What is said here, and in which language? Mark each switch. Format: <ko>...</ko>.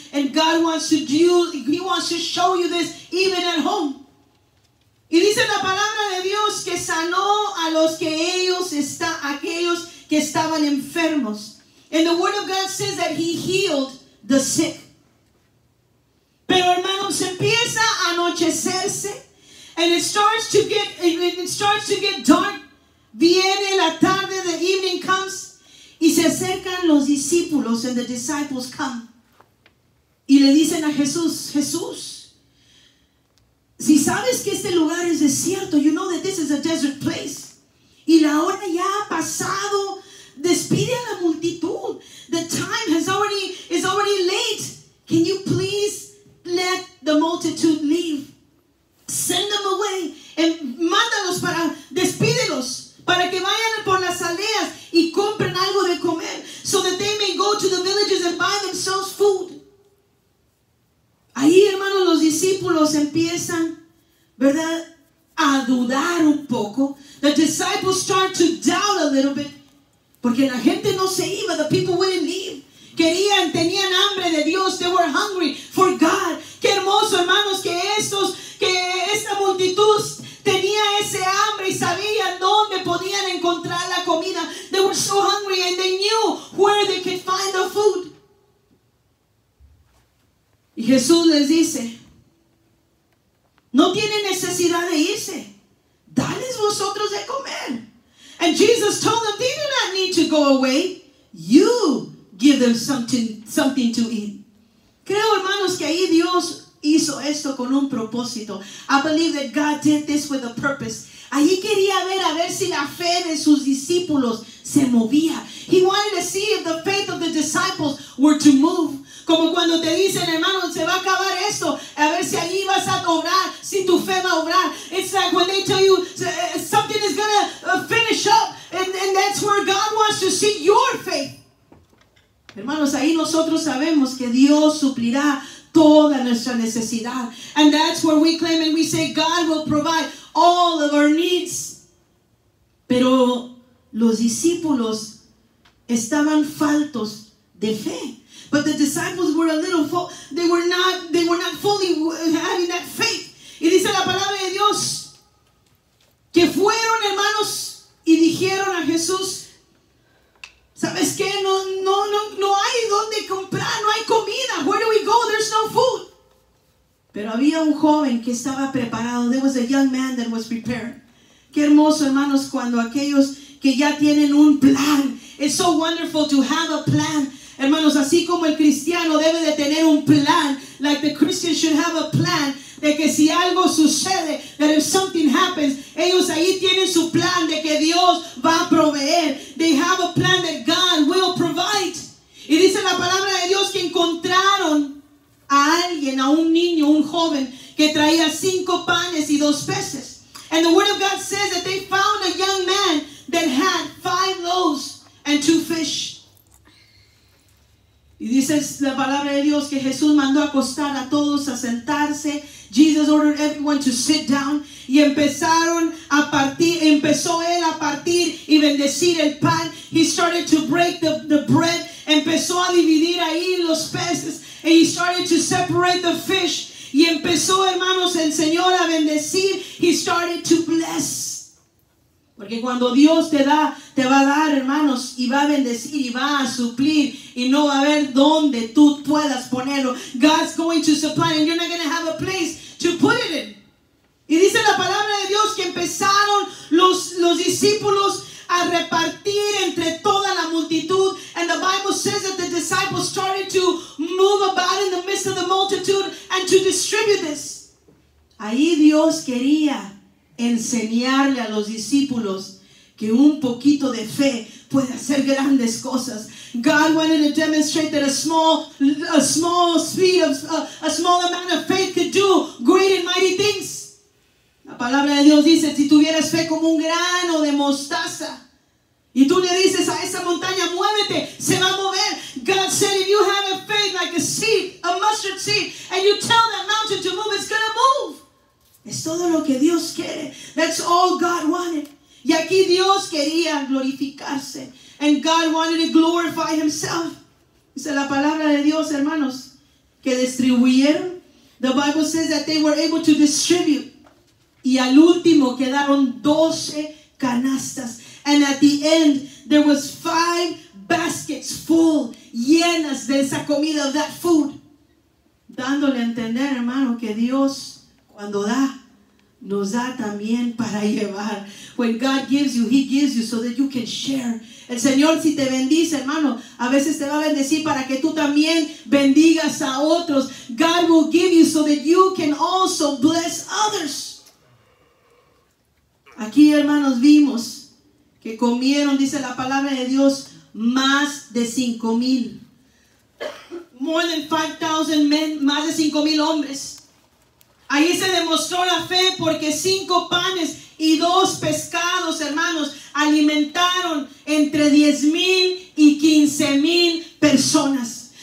<en>And God wants to He wants to show you this even at home.</en> <es>Y dice la palabra de Dios que sanó a los que aquellos que estaban enfermos.</es> <en>And the word of God says that he healed the sick.</en> <es>Pero hermanos, empieza a anochecerse</es> <en>and it starts to get dark.</en> <es>Viene la tarde,</es> <en>the evening comes.</en> <es>Y se acercan los discípulos,</es> <en>and the disciples come.</en> <es>Y le dicen a Jesús, Jesús, si sabes que este lugar es desierto,</es> <en>you know that this is a desert place.</en> <es>Y la hora ya ha pasado, despide a la multitud.</es> <en>The time is already late. Can you please let the multitude leave? Send them away. And</en> <es>mándalos despídelos. Para que vayan por las aldeas y compren algo de comer,</es> <en>so that they may go to the villages and buy themselves food.</en> <es>Ahí, hermanos, los discípulos empiezan, ¿verdad?, a dudar un poco.</es> <en>The disciples start to doubt a little bit.</en> <es>Porque la gente no se iba.</es> <en>The people wouldn't leave.</en> <es>Tenían hambre de Dios.</es> <en>They were hungry for God.</en> <es>Qué hermoso, hermanos, que esta multitud tenía ese hambre y sabían dónde podían encontrar la comida.</es> <en>They were so hungry and they knew where they could find the food.</en> <es>Y Jesús les dice, no tienen necesidad de irse. Dales vosotros de comer.</es> <en>And Jesus told them, they do not need to go away. You give them something to eat.</en> <es>Creo, hermanos, que ahí Dios hizo esto con un propósito.</es> <en>I believe that God did this with a purpose.</en> <es>Allí quería a ver si la fe de sus discípulos se movía.</es> <en>He wanted to see if the faith of the disciples were to move.</en> <es>Como cuando te dicen, hermano, se va a acabar esto, a ver si allí vas a obrar, si tu fe va a obrar.</es> <en>It's like when they tell you something is going to finish up, and that's where God wants to see your faith.</en> <es>Hermanos, ahí nosotros sabemos que Dios suplirá toda nuestra necesidad.</es> <en>And that's where we claim and we say God will provide all of our needs.</en> <es>Pero los discípulos estaban faltos de fe.</es> <en>But the disciples were they were not fully having that faith.</en> <es>Y dice la palabra de Dios que fueron, hermanos, y dijeron a Jesús, ¿sabes qué? No hay dónde comprar, no hay comida.</es> <en>Where do we go? There's no food.</en> <es>Pero había un joven que estaba preparado.</es> <en>There was a young man that was prepared.</en> <es>Qué hermoso, hermanos, cuando aquellos que ya tienen un plan.</es> <en>It's so wonderful to have a plan.</en> <es>Hermanos, así como el cristiano debe de tener un plan,</es> <en>like the Christian should have a plan,</en> <es>de que si algo sucede,</es> <en>that if something happens,</en> <es>ellos ahí tienen su plan de que Dios va a proveer.</es> <en>They have a plan that God will provide.</en> <es>Y dice la palabra de Dios que encontraron a alguien, a un niño, un joven, que traía 5 panes y 2 peces.</es> <en>And the word of God says that they found a young man that had 5 loaves and 2 fish.</en> <es>Y dice la palabra de Dios que Jesús mandó acostar a todos a sentarse.</es> <en>Jesus ordered everyone to sit down.</en> <es>Y empezaron a partir, empezó él a partir y bendecir el pan.</es> <en>He started to break the bread.</en> <es>Empezó a dividir ahí los peces.</es> <en>And he started to separate the fish.</en> <es>Y empezó, hermanos, el Señor a bendecir.</es> <en>He started to bless.</en> <es>Porque cuando Dios te da, te va a dar, hermanos, y va a bendecir y va a suplir. Y no va a haber dónde tú puedas ponerlo.</es> <en>God's going to supply and you're not going to have a place to put it in.</en> <es>Y dice la palabra de Dios que empezaron los discípulos a repartir entre toda la multitud.</es> <en>And the Bible says that the disciples started to move about in the midst of the multitude and to distribute this.</en> <es>Ahí Dios quería enseñarle a los discípulos que un poquito de fe puede hacer grandes cosas.</es> <en>God wanted to demonstrate that a small amount of faith could do great and mighty things.</en> <es>La palabra de Dios dice, si tuvieras fe como un grano de mostaza, y tú le dices a esa montaña, muévete, se va a mover.</es> <en>God said, if you have a faith like a seed, a mustard seed, and you tell that mountain to move, it's going to move.</en> <es>Es todo lo que Dios quiere.</es> <en>That's all God wanted.</en> <es>Y aquí Dios quería glorificarse.</es> <en>And God wanted to glorify Himself.</en> <es>Dice la palabra de Dios, hermanos, que distribuyeron.</es> <en>The Bible says that they were able to distribute.</en> <es>Y al último quedaron 12 canastas.</es> <en>And at the end, there was 5 baskets full,</en> <es>llenas de esa comida,</es> <en>of that food.</en> <es>Dándole a entender, hermano, que Dios, cuando da, nos da también para llevar.</es> <en>When God gives you, He gives you so that you can share.</en> <es>El Señor, si te bendice, hermano, a veces te va a bendecir para que tú también bendigas a otros.</es> <en>God will give you so that you can also bless others.</en> <es>Aquí, hermanos, vimos que comieron, dice la palabra de Dios, más de 5,000.</es> <en>More than 5,000 men,</en> <es>más de 5,000 hombres. Ahí se demostró la fe porque 5 panes y 2 pescados, hermanos, alimentaron entre 10,000 y 15,000 personas.</es>